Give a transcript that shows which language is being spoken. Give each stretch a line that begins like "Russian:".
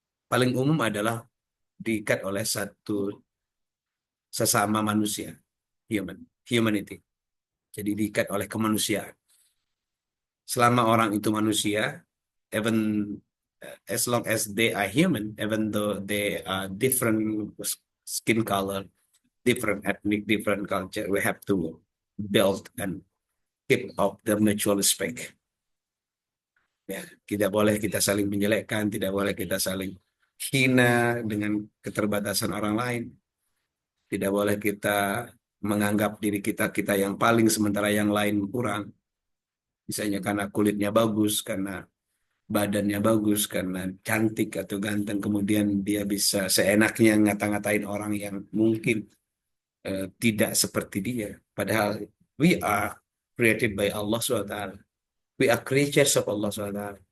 Indonesian: Paling umum adalah diikat oleh satu sesama manusia, humanity. Jadi diikat oleh kemanusiaan. Selama orang itu manusia,
English: even as long as they are human, even though they are different skin color, different ethnic, different culture, we have to build and keep up the mutual respect.
Indonesian: Ya, tidak boleh kita saling menjelekkan, tidak boleh kita saling hina dengan keterbatasan orang lain. Tidak boleh kita menganggap diri kita yang paling sementara yang lain kurang. Misalnya karena kulitnya bagus, karena badannya bagus, karena cantik atau ganteng, kemudian dia bisa seenaknya ngata-ngatain orang yang mungkin tidak seperti dia. Padahal
English: we are created by Allah SWT. We are creatures of Allah SWT.